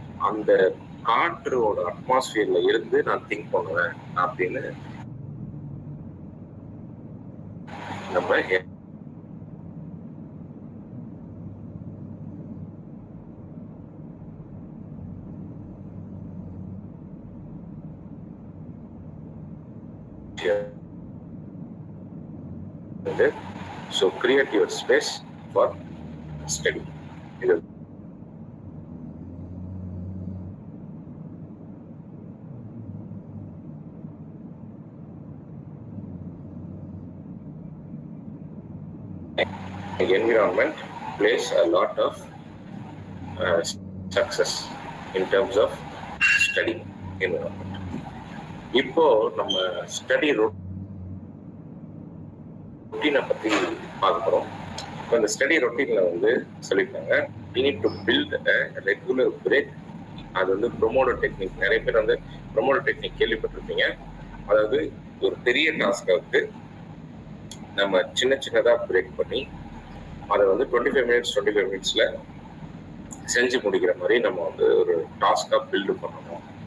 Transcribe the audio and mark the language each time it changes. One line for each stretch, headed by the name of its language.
Tamil: அந்த காற்றோட அட்மாஸ்பியர்ல இருந்து நான் திங்க் பண்ணுவேன் அப்படின்னு நம்ம
English: so create your space for study.
Tamil: இது
English: environment plays a lot of success in terms of study environment.
Tamil: இப்போ நம்ம ஸ்டடி ரொட்டீனை பத்தி பார்க்க போறோம். இப்போ இந்த ஸ்டடி ரொட்டீன்ல வந்து சொல்லியிருக்காங்க,
English: we need to build a regular break.
Tamil: அது வந்து ப்ரொமோடோ டெக்னிக். நிறைய பேர் வந்து ப்ரொமோடோ டெக்னிக் கேள்விப்பட்டிருப்பீங்க. அதாவது ஒரு பெரிய டாஸ்கை வந்து நம்ம சின்ன சின்னதா பிரேக் பண்ணி அதை வந்து 25 மினிட்ஸ்ல செஞ்சு முடிக்கிற மாதிரி நம்ம வந்து ஒரு டாஸ்கா பில்டு பண்ணணும்.